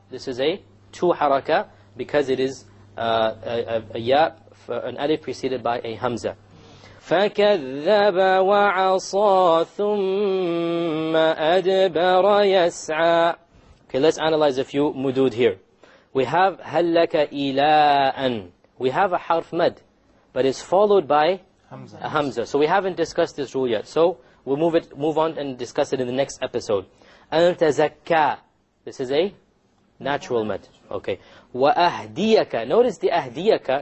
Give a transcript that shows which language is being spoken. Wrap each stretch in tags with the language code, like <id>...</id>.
<en>This is a two haraka, because it is a ya, an alif preceded by a hamza.</en> <ar>فَكَذَّبَ وَعَصَى ثُمَّ أَدْبَرَ يَسْعَى.</ar> <en>Okay, let's analyze a few mudud here. We have</en> <ar>هَلْ لَكَ إِلَىٰ.</ar> <en>We have a harf mad, but it's followed by a hamza. So we haven't discussed this rule yet. So we'll move on and discuss it in the next episode.</en> <ar>أَن تَزَكَّى.</ar> <en>This is a natural mad. Okay.</en> <ar>وَأَهْدِيَكَ.</ar> <en>Notice the ahdiyaka.</en>